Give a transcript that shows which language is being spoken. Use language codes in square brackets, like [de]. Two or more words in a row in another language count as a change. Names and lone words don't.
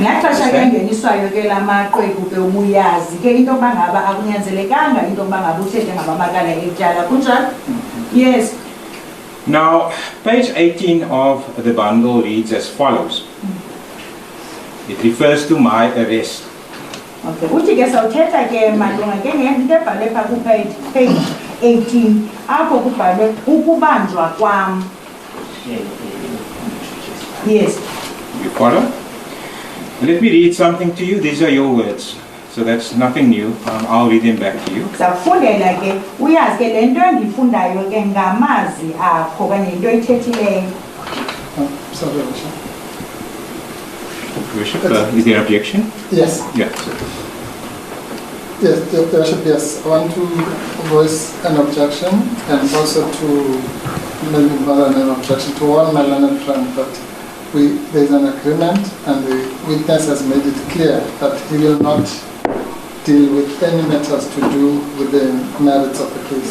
[en] Yes. Now, page 18 of the bundle reads as follows. It refers to my arrest. Okay. [xh] Uthi ke sawuthetha ke malunga ke ngento ebhale pha ku page 18 apho kubhalwe ukubanjwa kwam. [en] Yes. You follow? Let me read something to you. These are your words. So that's nothing new. I'll read them back to you. [xh] Sakufundela ke uyazi ke lento endifundayo ke ngamazi akho kanye into oyithethileyo. [en] Worship, is there an objection? Yes. Yeah. Yes, Your Worship, yes. I want to voice an objection and also to maybe more than an objection to warn my learned friend that there is an agreement and the witness has made it clear that he will not deal with any matters to do with the merits of the case.